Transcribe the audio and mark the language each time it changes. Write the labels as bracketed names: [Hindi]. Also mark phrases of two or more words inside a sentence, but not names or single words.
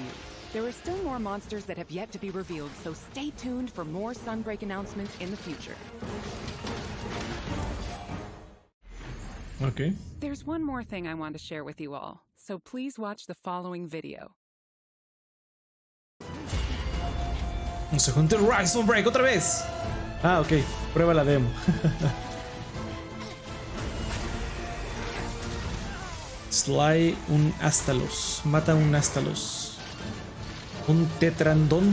[English] There are still more monsters that have yet to be revealed, so stay tuned for more Sunbreak announcements in the future. Okay. There's one more thing I want to share with you all, so please watch the following video. [Spanish] Monster Hunter Rise Sunbreak otra vez. Ah, ok. Prueba la demo. Sly un Astalos. Mata un Astalos. Un Tetrandon.